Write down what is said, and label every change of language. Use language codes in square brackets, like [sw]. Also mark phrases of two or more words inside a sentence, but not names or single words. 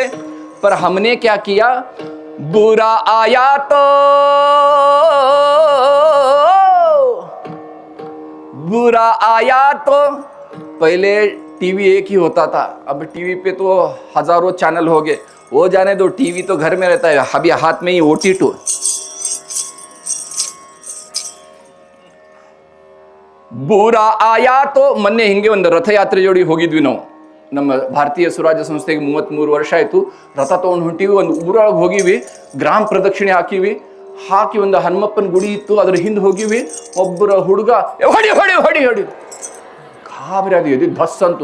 [hi] पर हमने क्या किया? बुरा आया तो बुरा आया तो. पहले टीवी एक ही होता था, अब टीवी पे तो हजारों चैनल हो गए. वो जाने दो, टीवी तो घर में रहता है, अभी हाथ में ही OT2. बुरा आया तो. [kn] ಮೊನ್ನೆ ಹಿಂಗೆ ಒಂದು ರಥಯಾತ್ರೆ ಜೋಡಿ ಹೋಗಿದ್ವಿ ನಾವು. ನಮ್ಮ ಭಾರತೀಯ ಸುರಾಜ್ಯ ಸಂಸ್ಥೆಗೆ 33 ವರ್ಷ ಆಯಿತು. ರಥ ತೊಗೊಂಡು ಹೊಂಟಿವಿ, ಒಂದು ಊರೊಳಗೆ ಹೋಗಿವಿ, ಗ್ರಾಮ ಪ್ರದಕ್ಷಿಣೆ ಹಾಕಿ ಒಂದು ಹನುಮಪ್ಪನ ಗುಡಿ ಇತ್ತು, ಅದ್ರ ಹಿಂದೆ ಹೋಗಿವಿ. ಒಬ್ಬರ ಹುಡುಗ ಹೊಡಿ ಹೊಡಿ ಹೊಡಿ ಹೊಡಿ ಗಾಬರಿ ಆಗಿ ಎದ್ದು ಧಸ್ ಅಂತು.